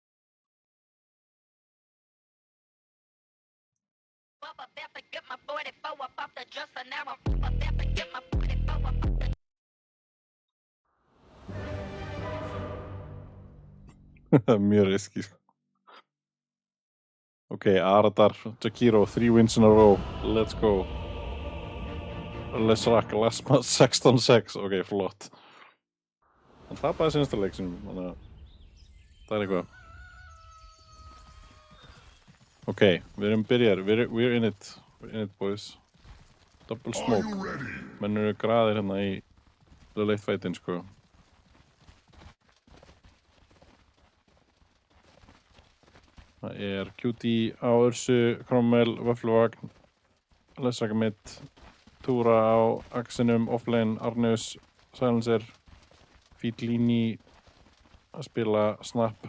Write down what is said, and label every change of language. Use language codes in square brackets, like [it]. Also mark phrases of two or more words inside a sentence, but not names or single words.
[is] Mjög riski, sko. [en] Ok, Aradar, Jakiro, 3 wins in a row. Let's go. [is] Lesrak, Lesma, 16-6. Ok, flott. Hann tapaði sínasta leik sinum, þannig að það eitthvað. Ok, við erum byrjar. [en] We're in it. We're in it, boys. Double smoke. [is] Menn eru graðir hérna í late fightin, sko. Það QT á Ursu, Cromwell, Vöffluvagn, Lessagmid, Túra á Axinum, Offlane, Arneus, Silencer, Fítlíni að spila Snap.